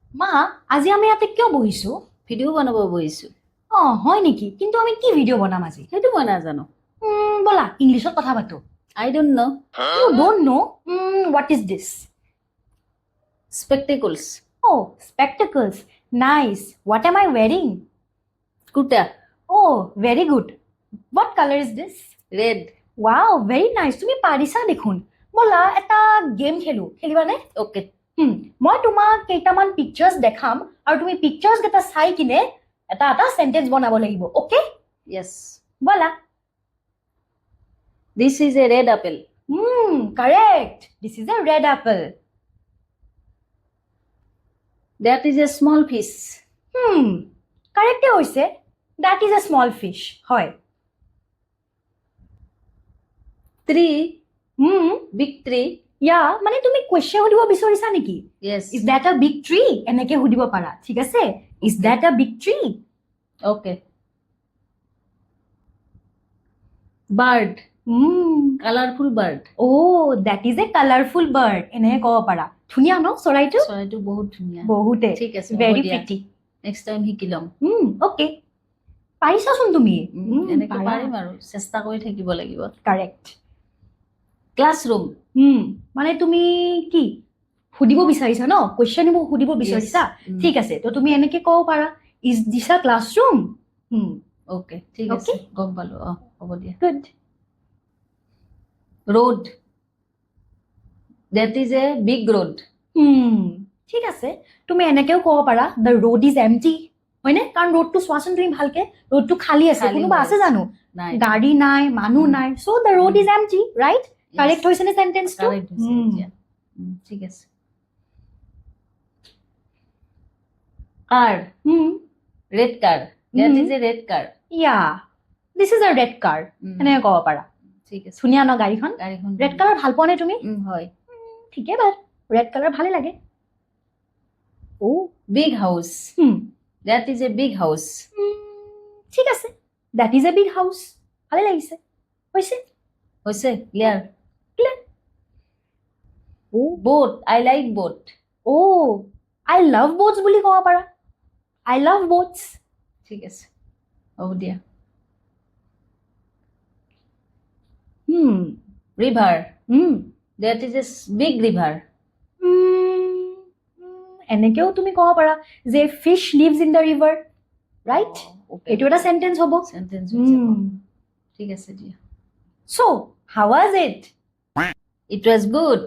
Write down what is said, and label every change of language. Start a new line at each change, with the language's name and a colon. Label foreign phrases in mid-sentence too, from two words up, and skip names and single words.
Assamese: মা আজি আমি ইয়াতে কিয় বহিছো ভিডিঅ' বনাব বহিছো হয় নেকি কিন্তু আমি কি ভিডিঅ' বনাম আজি সেইটো মই নাজানো বলা ইংলিছত কথা পাতো
English: I don't know You don't know? What is this? স্পেকটেকলছ Oh, spectacles. Nice. What am I wearing? কুৰ্তা Oh, very good. What color is this? ৰেড Wow, very nice.
Assamese: তুমি পাৰিছা দেখোন বলা এটা গেম খেলো খেলিবানে অ'কে মই তোমাক কেইটামান পিকচাৰ্ছ দেখাম আৰু তুমি পিকচাৰ্ছ কেইটা চাই কিনে এটা এটা সেন্টেন্স বনাব লাগিব ওকে য়েছ বলা
English: This is a red apple correct. This is a red apple. That is a small fish
Assamese: কাৰেক্টে হৈছে
English: that is a small fish
Assamese: হয়
English: tree big tree
Assamese: ইয়া মানে তুমি কুৱেশ্যন সুধিব বিচাৰিছা নেকি য়েছ
English: Is that a big tree
Assamese: এনেকে সুধিব পাৰা ঠিক আছে
English: Is that a big tree okay bird colourful bird That is a colourful bird
Assamese: এনেকে ক'ব পাৰা ধুনীয়া ন চৰাইটো চৰাইটো বহুত ধুনীয়া বহুতে ঠিক আছে
English: very pretty next time
Assamese: শিকি ল'ম অ'কে পাৰিছাচোন তুমি এনেকে পাৰিম আৰু চেষ্টা কৰি থাকিব লাগিব কাৰেক্ট ক্লাছৰুম মানে তুমি কি সুধিব বিচাৰিছা ন কুৱেশ্যন সুধিব বিচাৰিছা ঠিক আছে তো তুমি এনেকে ক'ব পাৰা
English: is this a classroom
Assamese: অ'কে ঠিক আছে গম পালো হ'ব দিয়া গুড
English: road that is a big road
Assamese: ঠিক আছে তুমি এনেকেও ক'ব পাৰা
English: the road is empty
Assamese: হয়নে কাৰণ ৰোডটো চোৱাচোন তুমি ভালকে ৰোডটো খালী আছে খালী কোনোবা হৈ আছে জানো নাই গাড়ী নাই মানুহ নাই
English: so the road is empty right
Assamese: কাৰেক্ট হৈছে নে চেণ্টেন্সটো কাৰেক্ট হৈছে এতিয়া ঠিক আছে
English: car red car that is a red car yeah this is a red car
Assamese: এনেকে ক'ব পাৰা ঠিক আছে ধুনীয়া ন গাড়ীখন গাড়ীখন
English: red colour
Assamese: ভাল পোৱা নে তুমি হয় ঠিকে বাৰু
English: red colour
Assamese: ভালে লাগে
English: big house that is a big house
Assamese: ঠিক আছে
English: that is a big house
Assamese: ভালে লাগিছে হৈছে হৈছে ক্লিয়াৰ
English: Clear. boat I like boat I love boats
Assamese: বুলি ক'ব পাৰা
English: I love boats
Assamese: ঠিক আছে হ'ব দিয়া
English: river that is a big river
Assamese: এনেকেও তুমি ক'ব পাৰা যে
English: fish lives in the river right
Assamese: এইটো এটা চেণ্টেন্স হ'ব চেণ্টেন্স ঠিক আছে দিয়া
English: so how was it it was good